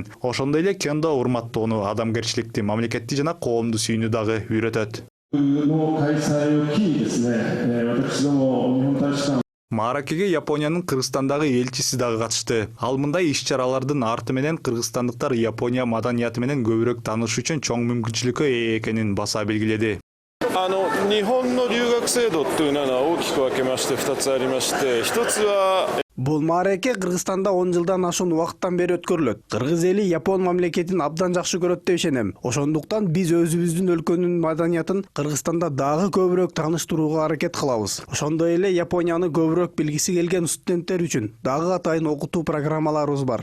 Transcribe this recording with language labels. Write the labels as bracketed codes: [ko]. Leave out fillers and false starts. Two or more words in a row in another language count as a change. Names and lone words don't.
[ky] Ошондой эле кендо урматтоону, адамгерчиликти, мамлекетти жана коомду сүйүүнү дагы үйрөтөт. Мааракеге Япониянын Кыргызстандагы элчиси дагы катышты. Ал мындай иш-чаралардын арты менен кыргызстандыктар Япония маданияты менен көбүрөөк таанышуу үчүн чоң мүмкүнчүлүккө ээ экенин баса белгиледи. [ja] 日本の留学制度というのは大きく分けまして2つありまして、1つは [ky] Бул маареке Кыргызстанда 10 жылдан ашуун убакыттан бери өткөрүлөт. Кыргыз эли Япон мамлекетин абдан жакшы көрөт деп ишенем. Ошондуктан биз өзүбүздүн өлкөнүн маданиятын Кыргызстанда дагы көбүрөөк тааныштырууга аракет кылабыз. Ошондой эле Японияны көбүрөөк билгиси келген студенттер үчүн дагы атайын окутуу программаларыбыз бар.